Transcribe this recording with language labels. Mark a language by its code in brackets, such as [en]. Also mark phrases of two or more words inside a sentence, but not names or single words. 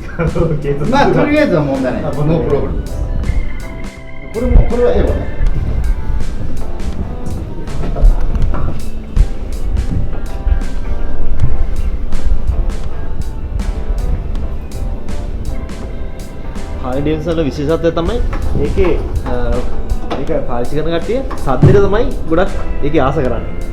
[ja] まあとりあえずは問題ない。ノープロブレム。これはエロね。 [si] හාලි ඩේවිඩ්සන් වල විශේෂත්වය තමයි ඒකේ ඒක පාවිච්චි කරන කට්ටිය සද්දෙට තමයි ගොඩක් ඒකේ ආස කරන්නේ.